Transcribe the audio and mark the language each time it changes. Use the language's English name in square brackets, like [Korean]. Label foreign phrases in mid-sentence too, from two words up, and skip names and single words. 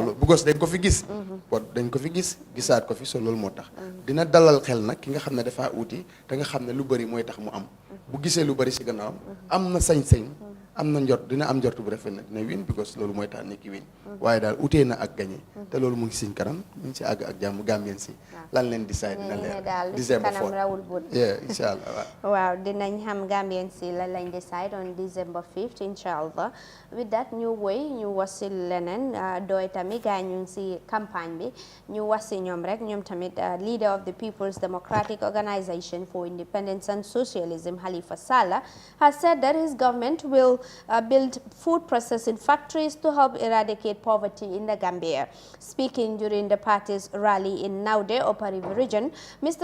[Wolof] so bu gos dañ ko fi gis bot dañ ko fi gisaat ko fi so loolu moo tax dina dalal xel nag ki nga xam ne dafa uti te nga xam ne lu bëri mooy tax mu am bu gisee lu bëri si gannaawam am na sañ-sañ am na njort dina am njort bu rafet na dina win because loolu mooy tax nit ki win waaye daal utee na ak gagné te loolu mu ngi siñ kanam mu ngi si àgg ak jàmm Gambien si lan leen decide dina leer December 4 rawul bët [Arabic] incha allah [Wolof] waaw dinañ xam Gambien si lan lañ [English] decide on December 5th [Arabic] incha allah [English] with that [Wolof] ñu woy ñu wasi leneen dooy tamit gaa ñu ngi si campagne bi ñu wasi ñoom rek ñoom tamit [English] leader of the People's Democratic Organization for Independence and Socialism Halifa Sallah has said that his government will build food processing factories to help eradicate poverty in the Gambia. Speaking during the party's rally in Naude, Upper River region, Mr.